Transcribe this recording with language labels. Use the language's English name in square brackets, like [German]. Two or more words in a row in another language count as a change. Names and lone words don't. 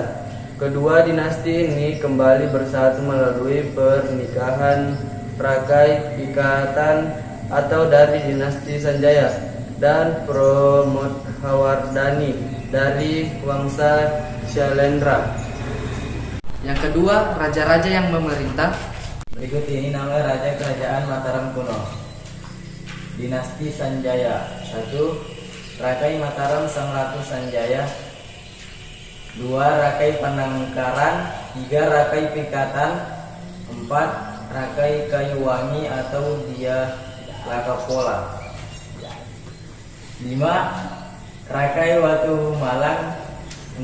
[Indonesian] Kedua dinasti ini kembali bersatu melalui pernikahan Rakai Ikatan atau dari dinasti Sanjaya dan Pramodhawardhani dari Wangsa Syailendra. Yang kedua, raja-raja yang memerintah. Berikut ini nama raja kerajaan Mataram kuno. Dinasti Sanjaya. 1. Rakai Mataram Sang Ratu Sanjaya. 2. Rakai Panangkaran. 3. Rakai Pikatan. 4. Rakai Kayuwangi atau Dia Lakapola. 5. Rakai Watu Malang. 6.